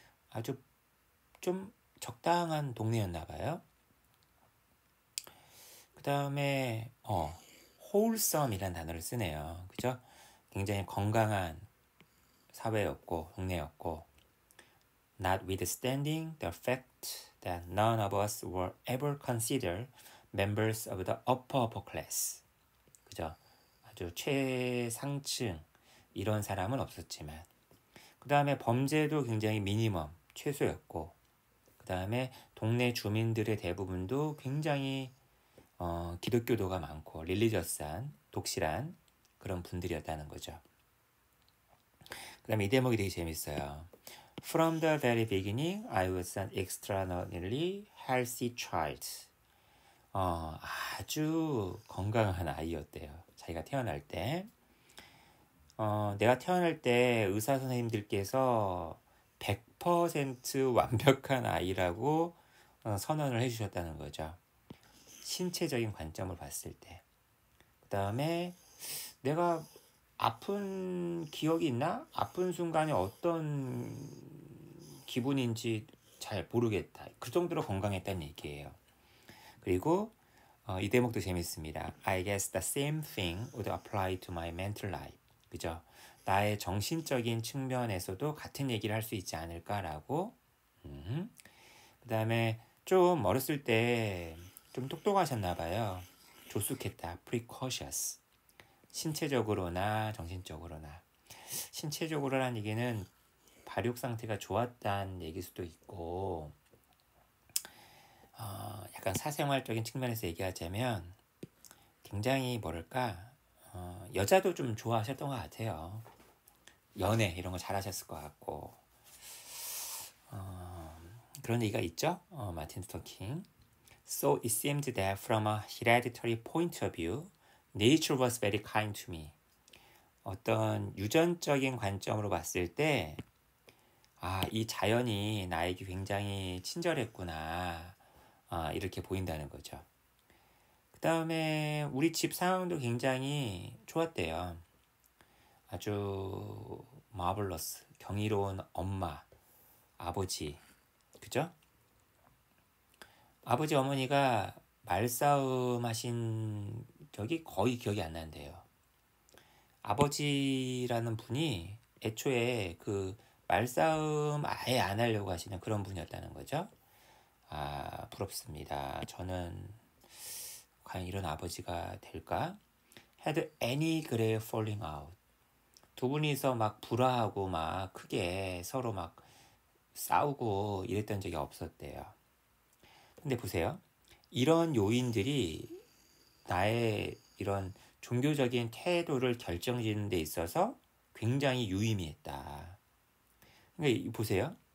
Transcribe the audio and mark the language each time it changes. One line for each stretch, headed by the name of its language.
Korean: 아주 좀 적당한 동네였나 봐요. 그 다음에 wholesome이라는 단어를 쓰네요. 그죠? 굉장히 건강한 사회였고 동네였고
English: notwithstanding the fact that none of us were ever considered members of the upper class.
Korean: 그죠? 아주 최상층 이런 사람은 없었지만 그 다음에 범죄도 굉장히 미니멈 최소였고 그 다음에 동네 주민들의 대부분도 굉장히 기독교도가 많고 릴리저스한 독실한 그런 분들이었다는 거죠. 그 다음에 이 대목이 되게 재밌어요.
English: From the very beginning, I was an extraordinarily healthy child.
Korean: 아주 건강한 아이였대요. 자기가 태어날 때. 내가 태어날 때 의사 선생님들께서 100% 완벽한 아이라고 선언을 해주셨다는 거죠. 신체적인 관점을 봤을 때. 그 다음에 내가 아픈 기억이 있나? 아픈 순간에 어떤 기분인지 잘 모르겠다. 그 정도로 건강했다는 얘기예요. 그리고 이 대목도 재밌습니다.
English: I guess the same thing would apply to my mental life.
Korean: 그죠? 나의 정신적인 측면에서도 같은 얘기를 할 수 있지 않을까라고. 그 다음에 좀 어렸을 때 좀 똑똑하셨나 봐요. 조숙했다. precocious. 신체적으로나 정신적으로나. 신체적으로라는 얘기는 발육 상태가 좋았다는 얘기일 수도 있고 약간 사생활적인 측면에서 얘기하자면 굉장히 뭐랄까 여자도 좀 좋아하셨던 것 같아요. 연애 이런 거 잘하셨을 것 같고 그런 얘기가 있죠. 마틴 루터 킹.
English: So it seemed that from a hereditary point of view, nature was very kind to me.
Korean: 어떤 유전적인 관점으로 봤을 때 이 자연이 나에게 굉장히 친절했구나. 이렇게 보인다는 거죠. 그 다음에 우리 집 상황도 굉장히 좋았대요. 아주 마블러스, 경이로운 엄마, 아버지, 그죠? 아버지 어머니가 말싸움 하신 적이 거의 기억이 안 난대요. 아버지라는 분이 애초에 그 말싸움 아예 안 하려고 하시는 그런 분이었다는 거죠. 부럽습니다. 저는 과연 이런 아버지가 될까?
English: Had any grave falling out.
Korean: 두 분이서 막 불화하고 막 크게 서로 막 싸우고 이랬던 적이 없었대요. 근데 보세요. 이런 요인들이 나의 이런 종교적인 태도를 결정짓는 데 있어서 굉장히 유의미했다. 그러니까 보세요.